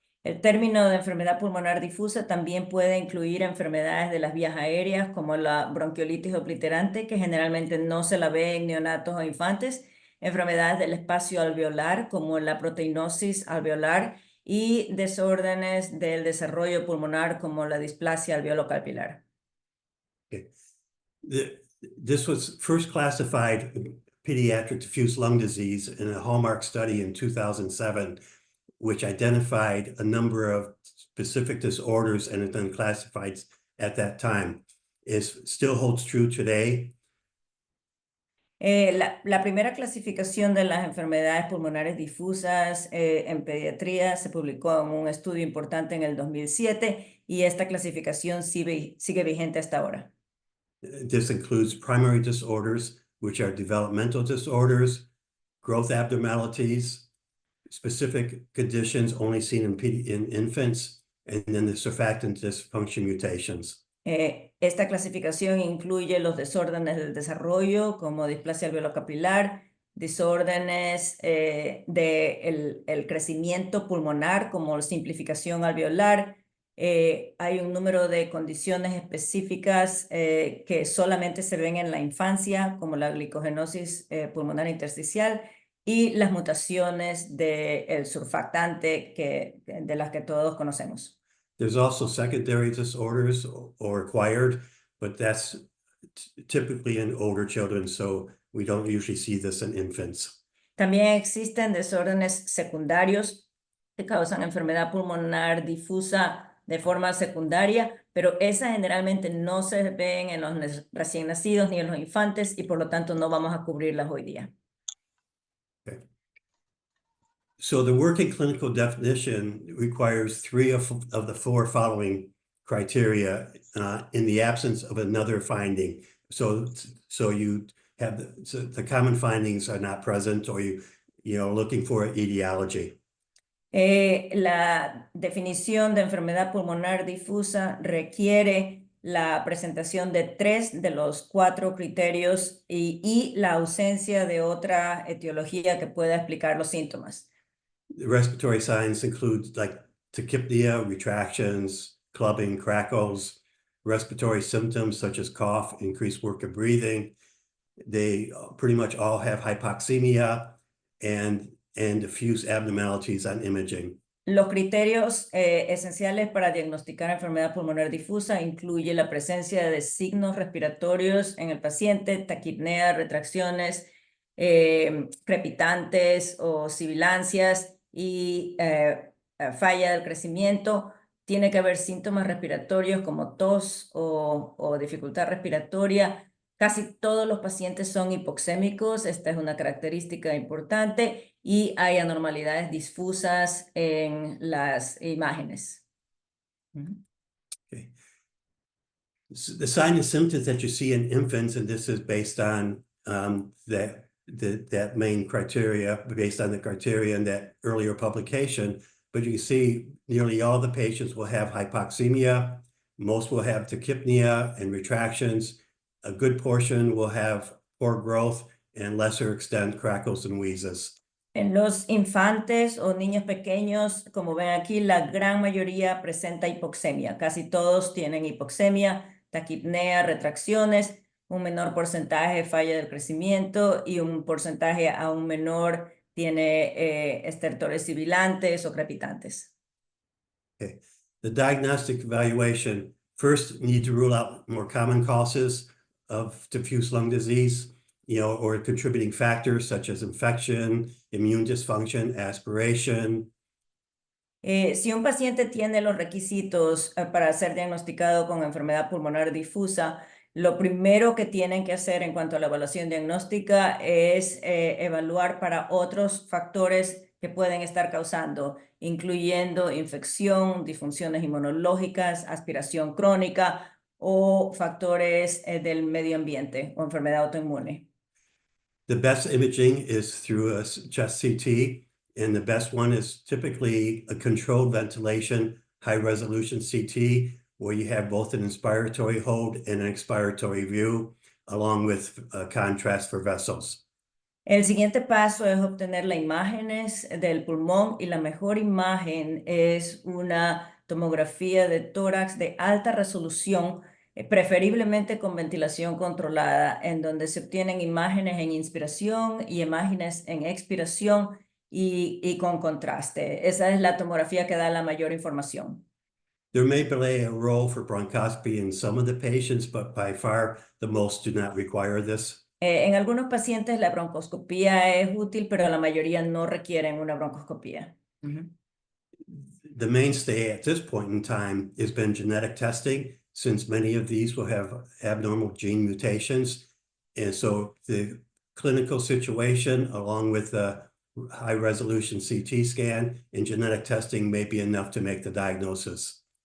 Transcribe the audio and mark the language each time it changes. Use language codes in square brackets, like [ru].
[es] El término de enfermedad pulmonar difusa también puede incluir enfermedades de las vías aéreas como la bronquiolitis obliterante, que generalmente no se la ve en neonatos o infantes, enfermedades del espacio alveolar como la proteinosis alveolar y desórdenes del desarrollo pulmonar como la displasia alveolo-capilar. [en] Okay. This was first classified pediatric diffuse lung disease in a hallmark study in 2007, which identified a number of specific disorders and had been classified at that time. It still holds true today. [es] La primera clasificación de las enfermedades pulmonares difusas en pediatría se publicó en un estudio importante en el 2007 y esta clasificación sigue vigente hasta ahora. [en] This includes primary disorders, which are developmental disorders, growth abnormalities, specific conditions only seen in infants, and then the surfactant dysfunction mutations. [es] Esta clasificación incluye los desórdenes del desarrollo como displasia alveolo-capilar, desórdenes del crecimiento pulmonar como simplificación alveolar, Hay un número de condiciones específicas que solamente se ven en la infancia, como la glicogenosis pulmonar intersticial y las mutaciones del surfactante de las que todos conocemos. [en] There's also secondary disorders or acquired, but that's typically in older children, so we don't usually see this in infants. [es] También existen desórdenes secundarios que causan enfermedad pulmonar difusa de forma secundaria, pero esas generalmente no se ven en los recién nacidos ni en los infantes y por lo tanto no vamos a cubrirlas hoy día. [en] So the working clinical definition requires 3 of the 4 following criteria in the absence of another finding. So you have the common findings are not present, or looking for an etiology. [es] La definición de enfermedad pulmonar difusa requiere la presentación de 3 de los 4 criterios y la ausencia de otra etiología que pueda explicar los síntomas. [en] The respiratory signs include like tachypnea, retractions, clubbing, crackles, respiratory symptoms such as cough, increased work of breathing. They pretty much all have hypoxemia and diffuse abnormalities on imaging. [es] Los criterios esenciales para diagnosticar enfermedad pulmonar difusa incluye la presencia de signos respiratorios en el paciente, taquipnea, retracciones, crepitantes o sibilancias y falla del crecimiento. Tiene que haber síntomas respiratorios como tos o dificultad respiratoria. Casi todos los pacientes son hipoxémicos, esta es una característica importante, y hay anormalidades difusas en las imágenes. [en] Okay. So the signs and symptoms that you see in infants, and this is based on that main criteria, based on the criteria in that earlier publication, but you can see nearly all the patients will have hypoxemia, most will have tachypnea and retractions, a good portion will have poor growth, and lesser extent crackles and wheezes. [es] En los infantes o niños pequeños, como ven aquí, la gran mayoría presenta hipoxemia. Casi todos tienen hipoxemia, taquipnea, retracciones, un menor porcentaje falla del crecimiento y un porcentaje aún menor tiene estertores sibilantes o crepitantes. [en] Okay. The diagnostic evaluation, first need to rule out more common causes of diffuse lung disease, or contributing factors such as infection, immune dysfunction, aspiration. [es] Si un paciente tiene los requisitos para ser diagnosticado con enfermedad pulmonar difusa, lo primero que tienen que hacer en cuanto a la evaluación diagnóstica es evaluar para otros factores que pueden estar causando, incluyendo infección, disfunciones inmunológicas, aspiración crónica o factores del medio ambiente o enfermedad autoinmune. [en] The best imaging is through a chest CT, and the best one is typically a controlled ventilation, high resolution CT, where you have both an inspiratory hold and an expiratory view, along with contrast for vessels. [es] El siguiente paso es obtener las imágenes del pulmón y la mejor imagen es una tomografía de tórax de alta resolución, preferiblemente con ventilación controlada, en donde se obtienen imágenes en inspiración y imágenes en expiración y con contraste. Esa es la tomografía que da la mayor información. [en] There may play a role for bronchoscopy in some of the patients, but by far the most do not require this. [es] En algunos pacientes la broncoscopía es útil, pero la mayoría no requieren una broncoscopía. [en] The mainstay at this point in time has been genetic testing, since many of these will have abnormal gene mutations. And so the clinical situation, along with the high resolution CT scan and genetic testing, may be enough to make the diagnosis.